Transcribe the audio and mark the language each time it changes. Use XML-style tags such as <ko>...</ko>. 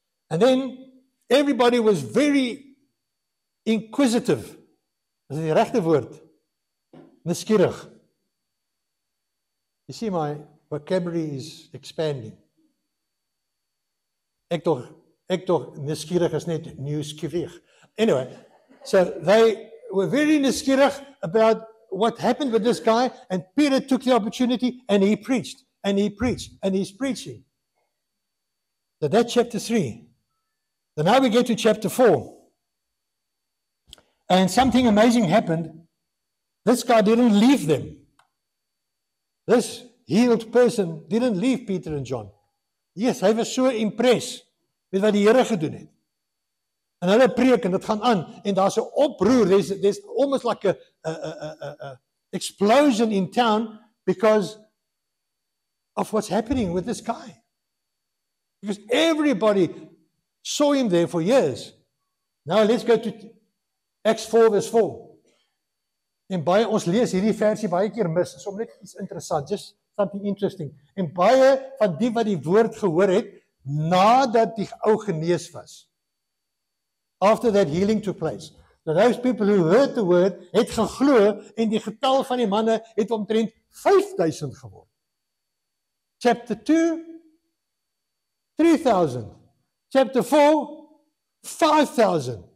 <en>And then everybody was very inquisitive.</en> <af>Dat is die regte woord. Nuuskierig.</af> <en>You see, my vocabulary is expanding.</en> <af>Ek tog nuuskierig is net nieuwsgierig.</af> <en>Anyway, so they were very nuuskierig about what happened with this guy, and Peter took the opportunity and he preached, and he preached, and he's preaching. So that's chapter 3. So now we get to chapter 4. And something amazing happened. This guy didn't leave them. This healed person didn't leave Peter and John.</en> <af>Yes, hy was so impressed met wat die Here gedoen het. En hulle preek en dit gaan aan en daar's 'n oproer.</af> <en>There's almost like a explosion in town because of what's happening with this guy. Because everybody saw him there for years. Now let's go to Acts 4 verse 4.</en> <af>En baie ons lees hierdie versie baie keer mis. Soms net iets interessant,</af> <en>just something interesting.</en> <af>En baie van die wat die woord gehoor het nadat die ou genees was.</af> <en>After that healing took place. So those people who heard the word</en> <af>het geglo en die getal van die manne het omtrent 5,000 geword.</af> <en>Chapter 2, 3,000. Chapter 4, 5,000.</en>